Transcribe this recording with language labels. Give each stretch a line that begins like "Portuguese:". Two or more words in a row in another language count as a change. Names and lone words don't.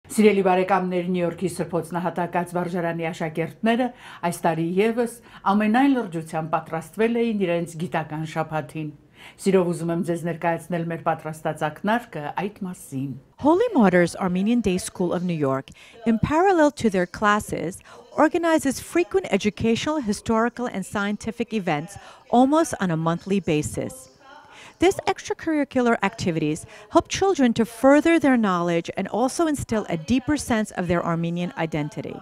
Armenian: Սիրելի բարեկամներ, Նյու Յորքի սրբոցնահատակած վարժարանի աշակերտները այս տարի եւս ամենայն լրջությամբ պատրաստվել էին իրենց գիտական շաբաթին։ Սիրով ուզում եմ ձեզ ներկայացնել մեր պատրաստած ակնարկը այդ մասին։
English: Holy Martyrs Armenian Day School of New York, in parallel to their classes, organizes frequent educational, historical, and scientific events almost on a monthly basis. These extracurricular activities help children to further their knowledge and also instill a deeper sense of their Armenian identity.